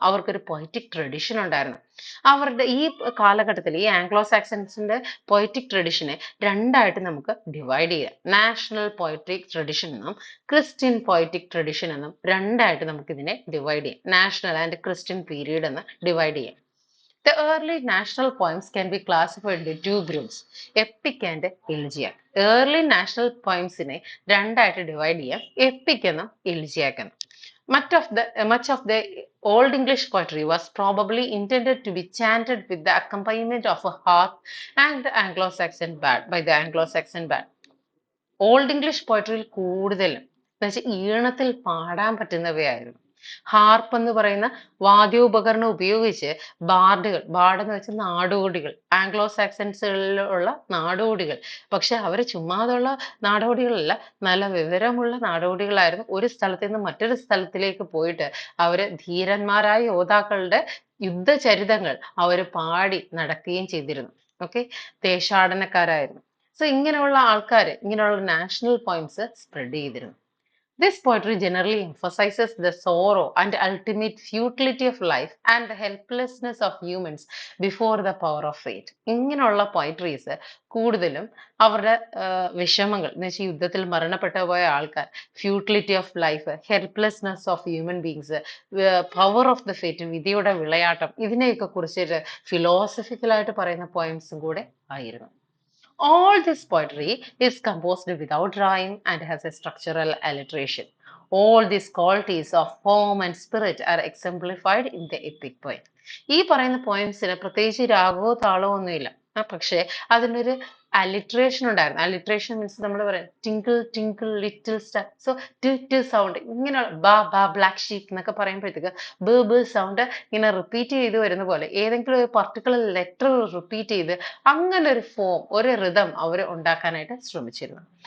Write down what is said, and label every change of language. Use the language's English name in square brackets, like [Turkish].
[Malayalam] അവർക്കൊരു poetic tradition ഉണ്ടായിരുന്നു. അവരുടെ ഈ കാലഘട്ടത്തിൽ ഈ ആംഗ്ലോ സാക്സൺസിന്റെ പൊയറ്റിക് ട്രഡിഷനെ രണ്ടായിട്ട് നമുക്ക് ഡിവൈഡ് ചെയ്യാം. നാഷണൽ പൊയറ്റിക് ട്രഡിഷൻ എന്നും ക്രിസ്ത്യൻ പൊയറ്റിക് ട്രഡിഷൻ എന്നും രണ്ടായിട്ട് നമുക്ക് ഇതിനെ ഡിവൈഡ് ചെയ്യാം. നാഷണൽ ആൻഡ് ക്രിസ്ത്യൻ പീരീഡ് എന്ന് ഡിവൈഡ് ചെയ്യാം. [English] The early national poems can be classified into two groups, epic and elegiac. Early national poems [Malayalam] നെ രണ്ടായിട്ട് ഡിവൈഡ് ചെയ്യാം, എപ്പിക് എന്നും elegiac എന്നും. [English] Much of the Old English poetry was probably intended to be chanted with the accompaniment of a harp and the Anglo-Saxon bard by the Anglo-Saxon bard. [Malayalam] Old English പോയട്രിയിൽ കൂടുതലും എന്നുവെച്ചാൽ ഈണത്തിൽ പാടാൻ പറ്റുന്നവയായിരുന്നു. Harp എന്ന് പറയുന്ന വാദ്യോപകരണം ഉപയോഗിച്ച് ബാർഡെന്ന് വെച്ചാൽ നാടോടികൾ, Anglo സാക്സൺസുകളിലുള്ള നാടോടികൾ. പക്ഷെ അവർ ചുമ്മാതുള്ള നാടോടികളല്ല, നല്ല വിവരമുള്ള നാടോടികളായിരുന്നു. ഒരു സ്ഥലത്ത് നിന്ന് മറ്റൊരു സ്ഥലത്തിലേക്ക് പോയിട്ട് അവര് ധീരന്മാരായ യോദ്ധാക്കളുടെ യുദ്ധചരിതങ്ങൾ അവർ പാടി നടക്കുകയും ചെയ്തിരുന്നു. ഓക്കെ, ദേശാടനക്കാരായിരുന്നു. സോ ഇങ്ങനെയുള്ള ആൾക്കാർ ഇങ്ങനെയുള്ള നാഷണൽ പോയിന്റ്സ് സ്പ്രെഡ് ചെയ്തിരുന്നു. [English] This poetry generally emphasizes the sorrow and ultimate futility of life and the helplessness of humans before the power of fate. ഇങ്ങനെയുള്ള poetries കൂടുതലും അവരുടെ വിഷമങ്ങൾ എന്ന് വെച്ചാൽ യുദ്ധത്തിൽ മരണപ്പെട്ടു പോയ ആൾക്കാർ, futility of life, helplessness of human beings, power of the fate, വിധിയുടെ വിളയാട്ടം, ഇതിനെയൊക്കെ കുറിച്ചിട്ട് ഫിലോസഫിക്കലായിട്ട് പറയുന്ന പോയംസും കൂടെ ആയിരുന്നു. All this poetry is composed without rhyme and has a structural alliteration. All these qualities of form and spirit are exemplified in the epic poem. [Malayalam] ഈ പറയുന്ന പോയംസിന് പ്രത്യേകിച്ച് രാഗമോ താളമോ ഒന്നുമില്ല, പക്ഷെ അതിനൊരു അലിട്രേഷൻ ഉണ്ടായിരുന്നു. അലിട്രേഷൻ മീൻസ് നമ്മൾ പറയാം [English] Twinkle twinkle little star. [Malayalam] So ട് sound ഇങ്ങനെയുള്ള ബ്ലാക്ക് ഷീപ്പ് എന്നൊക്കെ പറയുമ്പോഴത്തേക്ക് ബ് സൗണ്ട് ഇങ്ങനെ റിപ്പീറ്റ് ചെയ്ത് വരുന്ന പോലെ ഏതെങ്കിലും ഒരു പർട്ടിക്കുലർ ലെറ്റർ റിപ്പീറ്റ് ചെയ്ത് അങ്ങനെ ഒരു ഫോം, ഒരു റിതം അവർ ഉണ്ടാക്കാനായിട്ട് ശ്രമിച്ചിരുന്നു.